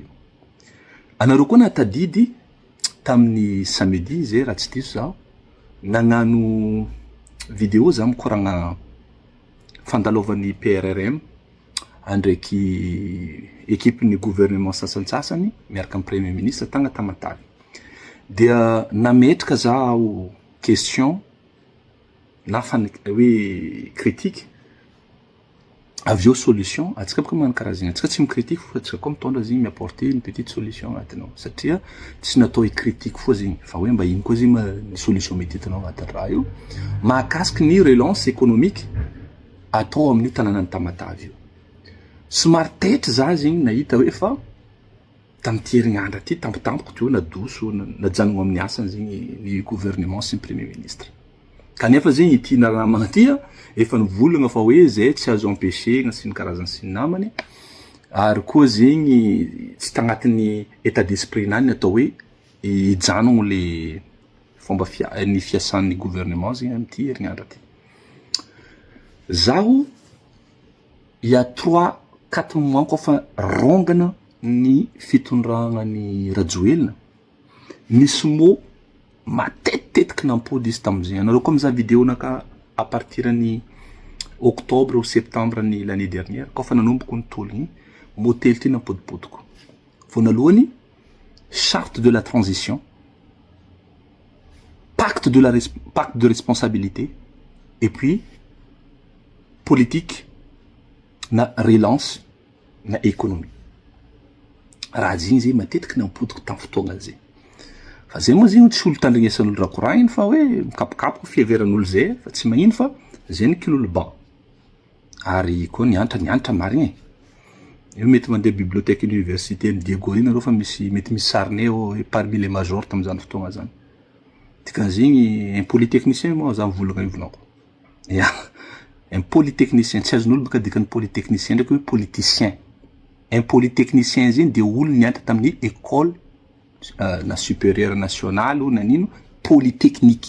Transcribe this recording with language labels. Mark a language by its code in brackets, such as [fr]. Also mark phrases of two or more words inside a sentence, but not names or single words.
[mg] Anareo koa natadidy tamin'ny samedi zay raha tsy diso zaho nagnano vidéo za mikoragna fandalovan'ny PRRM andraiky équipe-ny gouvernement sasantsasany miaraka amin'ny [fr] premier ministre [mg] tagna Tamatavy. Dia nametraka zaho question na hoe critique avy eo solution atsika boka magnano karaha zegny atsika tsy micritique fa atsika koa mitondra zegny miapporter [fr] une petite solution [mg] agnatinao satria tsy natao critique foa zegny fa hoe mba ino koa zegny ny solution mety hitanao agnatin'ny raha io mahakasiky ny [fr] relance économique [mg] atao amin'ny tanànan'ny Tamatavy io. Somary taitra za zegny nahita hoe fa tamin'ity herignandro ty tampotampoka teo nadoso najanogno amin'ny asany zegny ny gouvernement sy ny [fr] premier ministre. [mg] Kanefa zegny ity naramagna ty efa nivolagna fa hoe zay tsy azo empêcher sy ny karazany sy ny namany ary koa zegny tsy tagnatin'ny [fr] état d'esprit [mg] nany atao hoe hijanogno le fomba ny fiasan'ny gouvernement zegny amin'ity herignandro ty. Zaho [fr] il y a 3-4 mois [mg] koa fa rongana ny fitondragna ny Rajoelina nisy mo matetitetika nampody izy tamizay. Anareo koa mizaha vidéo naka [fr] à partir [mg] ny [fr] octobre ou septembre [mg] ny [fr] l'année dernière [mg] koa fa nanomboko ny tologny modèle ty nampodipodiko. [fr] Vonalohany charte de la transition, pacte de responsabilité et puis politique na relance na économie. [mg] Raha zegny zay matetiky nampodiko tamin'ny fotoagna zay. Fa zay moa zegny tsy olo tandrignesan'olo raha koragniny fa hoe mikapokapoka fiheveran'olo zay fa tsy magnino fa zay ny kilolo ban. Ary koa nianatra marigny. Io mety mandeha bibliothèque université ny Diego iny arô fa mety misy sarine [fr] parmi les majors [mg] tam'izany fotoagna zany. Dikan'zegny [fr] un polytechnicien [mg] moa za mivolagna io volanko. Ya, [fr] un polytechnicien [mg] tsy azon'olo baka dikan'ny polytechnicien ndraiky hoe politicien. [fr] Un polytechnicien [mg] zegny de olo nianatra tamin'ny école na [fr] supérieure nationale [mg] ou nanino polytechnique.